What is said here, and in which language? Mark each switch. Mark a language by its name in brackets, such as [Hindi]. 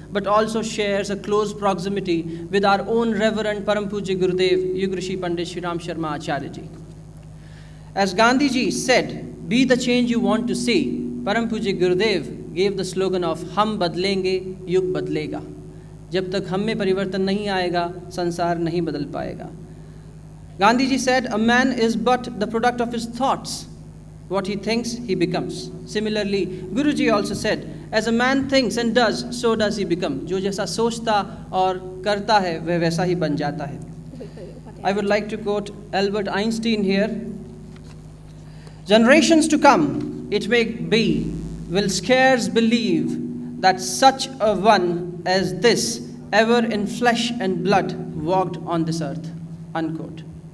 [English] but also shares a close proximity with our own Reverend Param Pujya Gurudev Yugrishi Pandit Shri Ram Sharma Acharya Ji. As Gandhi Ji said, be the change you want to see, Param Pujya Gurudev gave the slogan of [Hindi] हम बदलेंगे युग बदलेगा. जब तक हम में परिवर्तन नहीं आएगा, संसार नहीं बदल पाएगा. [English] Gandhi Ji said, a man is but the product of his thoughts. What he thinks, he becomes. Similarly, Guru Ji also said, as a man thinks and does, so does he become. [Hindi] जो जैसा सोचता और करता है, वह वैसा ही बन जाता है. [English] I would like to quote Albert Einstein here. Generations to come, it may be, will scarce believe that such a one as this ever in flesh and blood walked on this earth. Unquote.